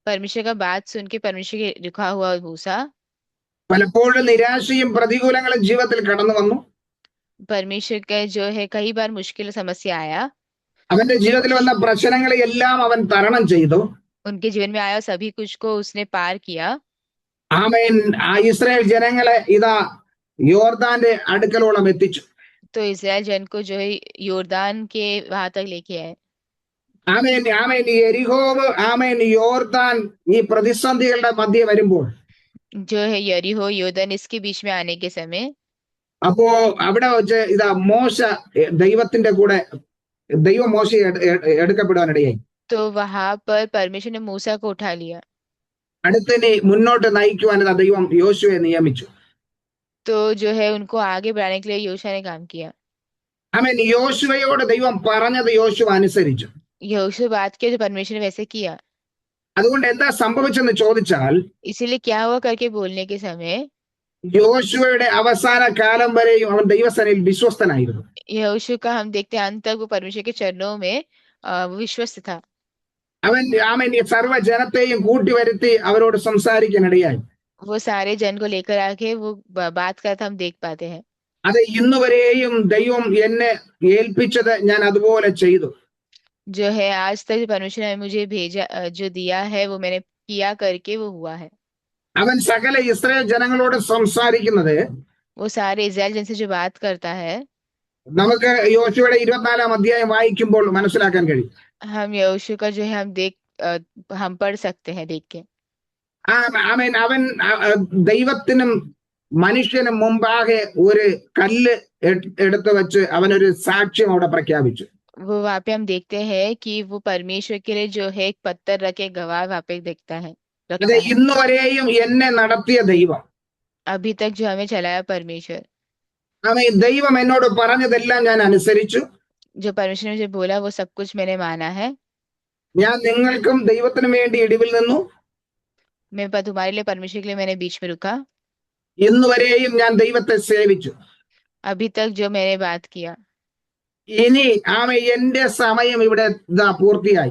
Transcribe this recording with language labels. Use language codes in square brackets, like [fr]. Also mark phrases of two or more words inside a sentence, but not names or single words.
[hi] परमेश्वर का बात सुन के परमेश्वर के रुका हुआ मूसा [ml] പലപ്പോഴും നിരാശയും പ്രതികൂലങ്ങളും ജീവിതത്തിൽ കടന്നു വന്നു. [hi] परमेश्वर का जो है कई बार मुश्किल समस्या आया, [ml] അവന്റെ ജീവിതത്തിൽ വന്ന പ്രശ്നങ്ങളെ എല്ലാം അവൻ തരണം ചെയ്തു. [hi] उनके जीवन में आया, सभी कुछ को उसने पार किया. [ml] ആമേൻ. ആ ഇസ്രായേൽ ജനങ്ങളെ ഇതാ യോർദാന്റെ അടുക്കലോളം എത്തിച്ചു. [hi] तो इसराइल जन को जो है योरदान के वहां तक लेके आए. [ml] ആമേൻ ആമേൻ. ഈ എരിഹോവ് ആമേൻ യോർദാൻ ഈ പ്രതിസന്ധികളുടെ മധ്യേ വരുമ്പോൾ [hi] जो है यरीहो योरदान इसके बीच में आने के समय [ml] അപ്പോ അവിടെ വെച്ച് ഇതാ മോശ ദൈവത്തിന്റെ കൂടെ ദൈവം മോശയെ എടുക്കപ്പെടാനിടയായി. [hi] तो वहां पर परमेश्वर ने मूसा को उठा लिया. [ml] അടുത്തിനി മുന്നോട്ട് നയിക്കുവാൻ ഇതാ ദൈവം യോശുവയെ നിയമിച്ചു. [hi] तो जो है उनको आगे बढ़ाने के लिए योशा ने काम किया. [ml] ആമേൻ. യോശുവയോട് ദൈവം പറഞ്ഞത് യോശുവ അനുസരിച്ചു. [hi] यहोशू बात किया, जो परमेश्वर ने वैसे किया. [ml] അതുകൊണ്ട് എന്താ സംഭവിച്ചെന്ന് ചോദിച്ചാൽ [hi] इसीलिए क्या हुआ करके बोलने के समय [ml] യോശുവയുടെ അവസാന കാലം വരെയും അവൻ ദൈവസേനയിൽ വിശ്വസ്തനായിരുന്നു. [hi] यहोशू का हम देखते हैं अंत तक वो परमेश्वर के चरणों में वो विश्वस्त था. [ml] അവൻ ആമേൻ ഈ സർവ്വ ജനത്തെയും കൂട്ടിവരുത്തി അവരോട് സംസാരിക്കാനിടയായി. [hi] वो सारे जन को लेकर आके वो बात करता हम देख पाते हैं. [ml] അത് ഇന്നുവരെയും ദൈവം എന്നെ ഏൽപ്പിച്ചത് ഞാൻ അതുപോലെ ചെയ്തു. [hi] जो है आज तक जो परमेश्वर ने मुझे भेजा जो दिया है वो मैंने किया करके वो हुआ है. [ml] അവൻ സകല ഇസ്രായേൽ ജനങ്ങളോട് സംസാരിക്കുന്നത് [hi] वो सारे इस्राएल जन से जो बात करता है [ml] നമുക്ക് യോശുവയുടെ 24 അധ്യായം വായിക്കുമ്പോൾ മനസ്സിലാക്കാൻ കഴിയും. [hi] हम यहोशू का जो है हम पढ़ सकते हैं देख के. [ml] ആമേൻ. അവൻ ദൈവത്തിനും മനുഷ്യനും മുമ്പാകെ ഒരു കല്ല് എടുത്തു വെച്ച് അവനൊരു സാക്ഷ്യം അവിടെ പ്രഖ്യാപിച്ചു. [hi] वो वहाँ पे हम देखते हैं कि वो परमेश्वर के लिए जो है एक पत्थर रखे गवाह वहाँ पे देखता है [ml] അത് [hi] रखता है. [ml] ഇന്നുവരെയും എന്നെ നടത്തിയ ദൈവം. [hi] अभी तक जो हमें चलाया परमेश्वर, [ml] ആമേൻ. ദൈവം എന്നോട് പറഞ്ഞതെല്ലാം ഞാൻ അനുസരിച്ചു. [hi] जो परमेश्वर ने मुझे बोला वो सब कुछ मैंने माना है. [ml] ഞാൻ നിങ്ങൾക്കും ദൈവത്തിനും വേണ്ടി ഇടിവിൽ നിന്നു. [hi] तुम्हारे लिए परमेश्वर के लिए मैंने बीच में रुका. [ml] ഇന്നുവരെയും ഞാൻ ദൈവത്തെ സേവിച്ചു. [hi] अभी तक जो मैंने बात किया. [ml] ഇനി എന്റെ സമയം ഇവിടെ ഇതാ പൂർത്തിയായി.